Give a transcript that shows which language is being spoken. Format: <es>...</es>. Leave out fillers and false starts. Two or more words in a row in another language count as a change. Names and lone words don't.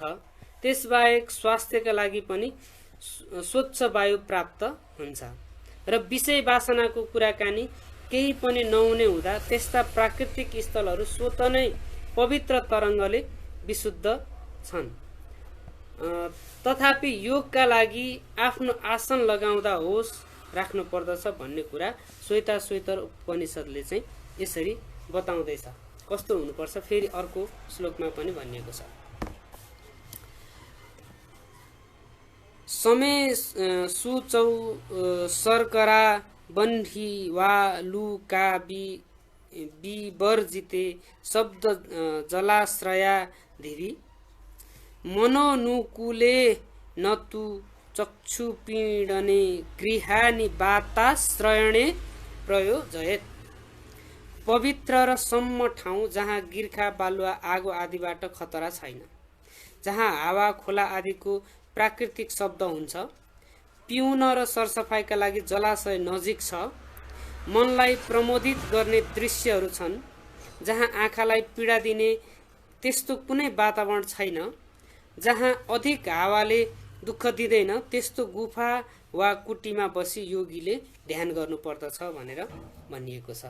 <ne>त्यसबाहेक स्वास्थ्यका लागि पनि स्वच्छ वायु प्राप्त हुन्छ र विषय वासनाको कुराकानी केही पनि नहुने हुँदा त्यस्ता प्राकृतिक स्थलहरू स्वतः नै पवित्र तरङ्गले विशुद्ध छन्। तथापि योगका लागि आफ्नो आसन लगाउँदा होस राख्नु पर्दछ भन्ने कुरा श्वेताश्वतर उपनिषदले चाहिँ यसरी बताउँदैछ। कस्तो हुनुपर्छ फेरि अर्को श्लोकमा पनि भनिएको छ।</ne> <sa>समे सुचौ शर्करा बन्ही वा लुका विवर्जिते शब्द जलाश्रया धिरी मनोनुकूले नतु चक्षुपीडने गृहानि वाताश्रयणे प्रयोजयेत्।</sa> <ne>पवित्र र सम्म ठाउँ जहाँ गिर्खा, बालुवा, आगो आदिबाट खतरा छैन, जहाँ हावा, खोला आदिको प्राकृतिक शब्द हुन्छ, पिउन र सरसफाइका लागि जलाशय नजिक छ, मनलाई प्रमोदित गर्ने दृश्यहरू छन्, जहाँ आँखालाई पीडा दिने त्यस्तो कुनै वातावरण छैन, जहाँ अधिक हावाले दुःख दिँदैन, त्यस्तो गुफा वा कुटीमा बसी योगीले ध्यान गर्नुपर्दछ भनेर भनिएको छ।</ne>